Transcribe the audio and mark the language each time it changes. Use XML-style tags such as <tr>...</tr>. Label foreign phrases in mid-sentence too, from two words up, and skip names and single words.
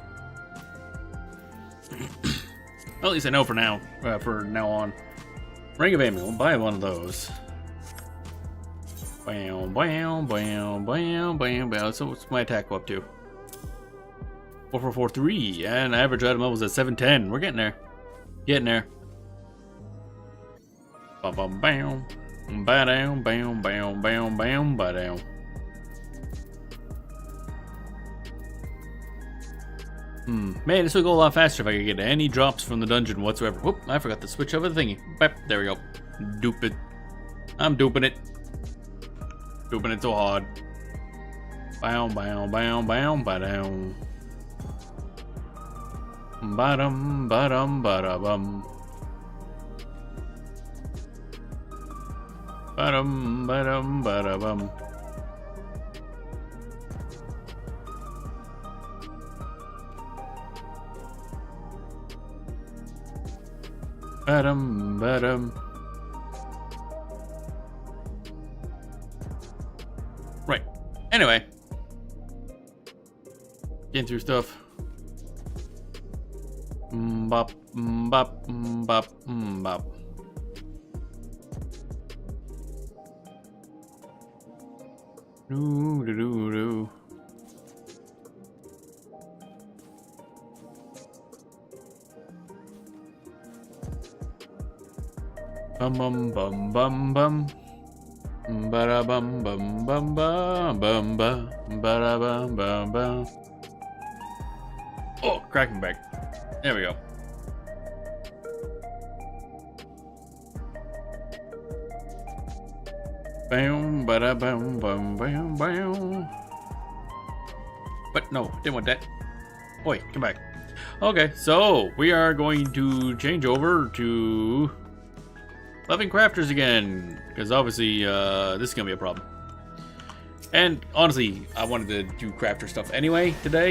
<en>Well, at least I know for now on. Ring of Aiming, we'll buy one of those. Bam, bam, bam, bam, bam, bam. So what's my attack go up to? 4443, and average item level is at 710. We're getting there. Getting there. Bam, bam, bam. Ba-down, bam, bam, bam, bam, ba-down. Man, this would go a lot faster if I could get any drops from the dungeon whatsoever. Whoop, I forgot to switch over the thingy. Bap, there we go. Dupe it. I'm duping it. Duping it so hard. Bow, bow, bow, bow, ba-down. Ba-dum, ba-dum, ba-da-bum. Ba-dum, ba-dum, ba-da-bum. Ba-dum, ba-dum. Right. Anyway. Getting through stuff. Bop, bop, bop, bop. Doo doo doo doo. Bum bum bum bum bum. Ba da bum bum bum ba bum ba ba da bum bum bum. Oh, cracking back. There we go. Bam, ba da bam, bam, bam, bam. But no, didn't want that. Oi, come back. Okay, so we are going to change over to loving crafters again, because obviously this is gonna be a problem. And honestly, I wanted to do crafter stuff anyway today.</en>